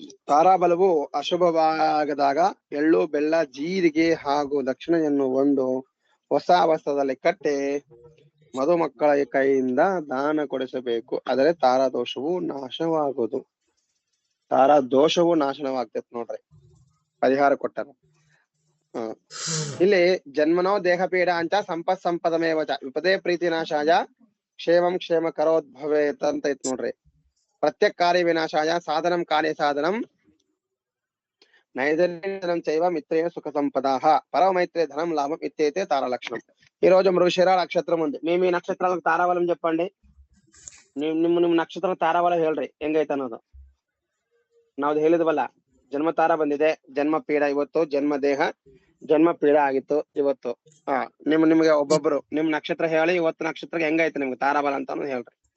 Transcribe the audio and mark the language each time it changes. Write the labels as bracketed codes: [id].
[kn] ತಾರಾಬಲವು ಅಶುಭವಾಗದಾಗ ಎಳ್ಳು ಬೆಲ್ಲ ಜೀರಿಗೆ ಹಾಗೂ ದಕ್ಷಿಣೆಯನ್ನು ಒಂದು ಹೊಸ ವಸ್ತ್ರದಲ್ಲಿ ಕಟ್ಟಿ ಮಧುಮಕ್ಕಳ ಕೈಯಿಂದ ದಾನ ಕೊಡಿಸಬೇಕು, ಆದರೆ ತಾರಾದೋಷವು ನಾಶವಾಗುವುದು. ತಾರಾದೋಷವು ನಾಶನವಾಗ್ತೈತಿ ನೋಡ್ರಿ, ಪರಿಹಾರ ಕೊಟ್ಟಾರ. [sa] ಇಲ್ಲಿ ಜನ್ಮನೋ ದೇಹ ಪೀಡ ಅಂತ ಸಂಪದಮೇವಚ ವಿಪದೇ ಪ್ರೀತಿ ನಾಶಾಯ ಕ್ಷೇಮಂ ಕ್ಷೇಮ ಕರೋದ್ಭವೇತ್ [kn] ಅಂತ ಐತ್ ನೋಡ್ರಿ. [sa] ಪ್ರತ್ಯಕ್ ಕಾರ್ಯ ವಿನಾಶಾಯ ಸಾಧನಂ ಕಾರ್ಯ ಸಾಧನಂ నైదనం చైవ మిత్రేణ సుఖ సంపదాః పరమైత్రే ధనం లాభం ఇత్యేతే తార లక్షణం. [te] ఈ రోజు మృగశిర నక్షత్రం ఉంది. మీ నక్షత్రాలకు తారాబలం చెప్పండి. [kn] ನಿಮ್ಮ ನಕ್ಷತ್ರ ತಾರಾಬಲ ಹೇಳ್ರಿ ಹೆಂಗೈತೆ ಅನ್ನೋದು. ನಾವು ಹೇಳಿದ್ವಲ್ಲ, ಜನ್ಮ ತಾರ ಬಂದಿದೆ, ಜನ್ಮ ಪೀಡ ಇವತ್ತು, ಜನ್ಮ ದೇಹ ಜನ್ಮ ಪೀಡ ಆಗಿತ್ತು ಇವತ್ತು. ನಿಮ್ಗೆ ಒಬ್ಬೊಬ್ರು ನಿಮ್ ನಕ್ಷತ್ರ ಹೇಳಿ ಇವತ್ತು ನಕ್ಷತ್ರಕ್ಕೆ ಹೆಂಗೈತೆ ನಿಮ್ಗೆ ತಾರಾಬಲ ಅಂತ ಹೇಳ್ರಿ.